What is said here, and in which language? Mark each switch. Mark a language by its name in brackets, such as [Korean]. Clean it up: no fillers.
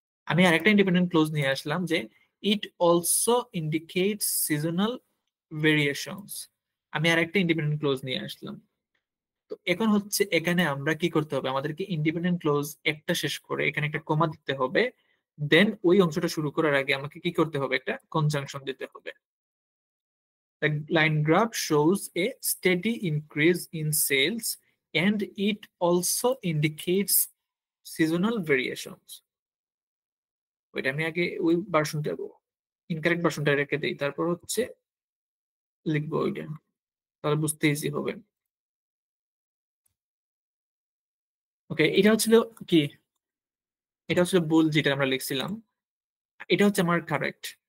[Bangla] আমি আরেকটা independent close নিয়ে আসলাম যে [English] It also indicates seasonal variations. [Bangla] আমি আরেকটা ইন্ডিপেন্ডেন্ট ক্লোজ নিয়ে আসলাম। তো এখন হচ্ছে এখানে আমরা কি করতে হবে, আমাদেরকে ইন্ডিপেন্ডেন্ট ক্লোজ একটা শেষ করে এখানে একটা কমা দিতে হবে, দেন ওই অংশটা শুরু করার আগে আমাকে কি করতে হবে, একটা কনজাংশন দিতে হবে। [English] The line graph shows a steady increase in sales and it also indicates seasonal variations. [Bangla] ওইটা আমি আগে ওই ভার্সনটা, ইনকারেক্ট ভার্সনটা রেখে দিই, তারপর হচ্ছে লিখবো ওইটা, তাহলে বুঝতে ইজি হবে। ওকে, এটা হচ্ছিল কি, এটা হচ্ছে ভুল যেটা আমরা লিখছিলাম, এটা হচ্ছে আমার কারেক্ট।